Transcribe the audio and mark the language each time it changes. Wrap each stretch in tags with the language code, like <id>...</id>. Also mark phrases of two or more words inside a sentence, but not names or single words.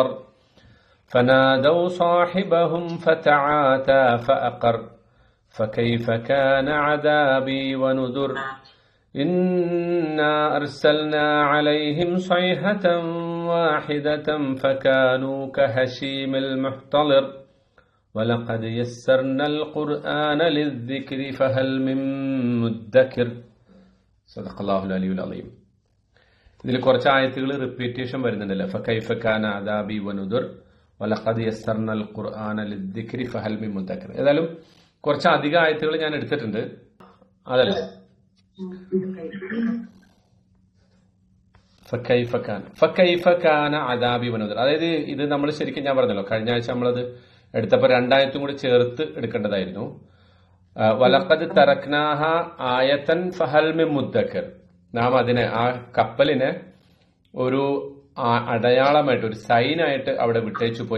<ar>فنادوا صاحبهم فتعاتى فأقر فكيف كان عذابي ونذر إنا أرسلنا عليهم صيحة واحدة فكانوا كهشيم المحتضر ولقد يسرنا القرآن للذكر فهل من مدكر صدق الله العلي العظيم.</ar> <ml>ഇതിൽ കുറച്ച് ആയത്തുകൾ റിപ്പീറ്റേഷൻ വരുന്നുണ്ടല്ലോ.</ml> <ar>فكيف كان عذابي ونذر ولقد يسرنا القرآن للذكر فهل من مدكر.</ar> <ml>ഏതായാലും കുറച്ച് അധികം ആയത്തുകൾ ഞാൻ എടുത്തിട്ടുണ്ട്. അതല്ലേ</ml> <ar>فكيف كان عذابي ونذر.</ar> <ml>അതായത് ഇത് നമ്മൾ ശരിക്കും ഞാൻ പറഞ്ഞല്ലോ കഴിഞ്ഞ ആഴ്ച നമ്മളത് എടുത്തപ്പോൾ രണ്ടായത്തും കൂടി ചേർത്ത് എടുക്കേണ്ടതായിരുന്നു.</ml> <ar>ولقد تركناها آية فهل من مدكر.</ar> <ml>നാം അതിനെ ആ കപ്പലിനെ ഒരു അടയാളമായിട്ട് ഒരു സൈനായിട്ട് അവിടെ വിട്ടേച്ചു പോയി.</ml>